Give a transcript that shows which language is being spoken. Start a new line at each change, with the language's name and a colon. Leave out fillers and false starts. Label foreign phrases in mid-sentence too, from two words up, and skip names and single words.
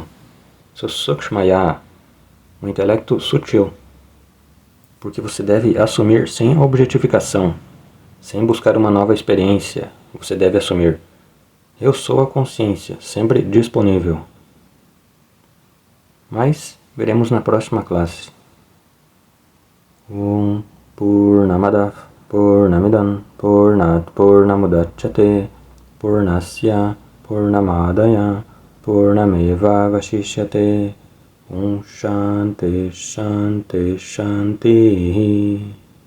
Portuguese: Susukshmaya, um intelecto sutil. Porque você deve assumir sem objetificação, sem buscar uma nova experiência. Você deve assumir, eu sou a consciência, sempre disponível. Mas veremos na próxima classe.
Sanskrit: Om Purnamadav Purnamidam Purnat Purnamudachyate Purnasya Purnamadaya Purnameva Vashishyate Om Shanti Shanti Shanti